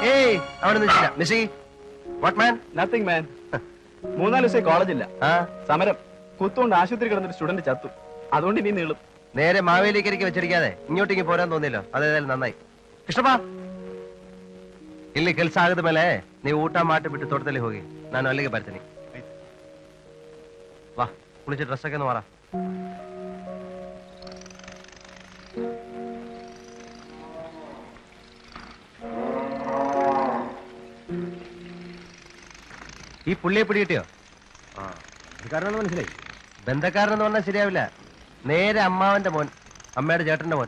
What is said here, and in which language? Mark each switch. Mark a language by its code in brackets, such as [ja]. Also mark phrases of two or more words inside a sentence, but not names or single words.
[ml] ഏയ് അവിടെ നിന്നില്ല മിസ്സി [en] what man nothing man. [ml] 3-4 ദിവസമായി കോളേജില്ല. ആ സമരം. കുത്തുകൊണ്ട് ആശുപത്രി കിടന്നൊരു സ്റ്റുഡന്റ് ചത്തു. അതുകൊണ്ട് ഇനി നീളും. നേരെ മാവേലിക്കരിക്ക് വെച്ചിരിക്കാതെ ഇങ്ങോട്ടേക്ക് പോരാൻ തോന്നിയല്ലോ അതേതായാലും നന്നായി [kn] ಕೃಷ್ಣಪ್ಪ ಇಲ್ಲಿ ಕೆಲಸ ಆಗದ ಮೇಲೆ ನೀವು ಊಟ ಮಾಡಿಬಿಟ್ಟು ತೋಟದಲ್ಲಿ ಹೋಗಿ ನಾನು ಅಲ್ಲಿಗೆ ಬರ್ತೀನಿ ವಾ ಕುಳಿಸಿ ಡ್ರೆಸ್ ಹಾಕೊಂಡು ಮಾರ [ml] ഈ പുള്ളിയെ പിടികിട്ടിയോ മനസ്സിലായി. ബന്ധക്കാരനെന്ന് പറഞ്ഞാൽ ശരിയാവില്ല നേരെ അമ്മാവന്റെ മോൻ അമ്മയുടെ ചേട്ടന്റെ മോൻ